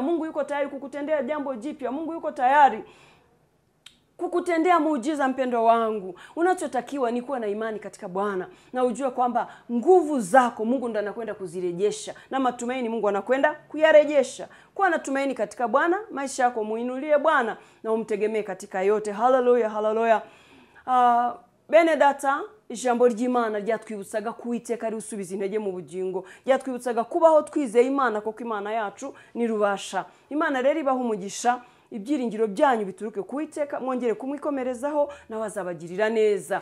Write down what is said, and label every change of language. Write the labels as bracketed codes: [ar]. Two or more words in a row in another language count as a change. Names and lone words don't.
[sw] Mungu yuko tayari kukutendea jambo jipya. Mungu yuko tayari kukutendea muujiza mpendo wangu. Unachotakiwa ni kuwa na imani katika Bwana na ujue kwamba nguvu zako Mungu ndo anakwenda kuzirejesha, na matumaini Mungu anakwenda kuyarejesha. Kuwa na tumaini katika Bwana, maisha yako muinulie Bwana na umtegemee katika yote. Haleluya, haleluya. [rw] Bene data, ijambo ry'Imana ryatwibutsaga kuwiteka Isubiza intege mu bugingo. Ryatwibutsaga kubaho twizeye Imana, kuko Imana yacu ni rubasha. Imana rero ibaho umugisha. Ibyiringiro byanyu bituruke kuwiteka, mwongere kumwikomerezaho na wazabagirira neza.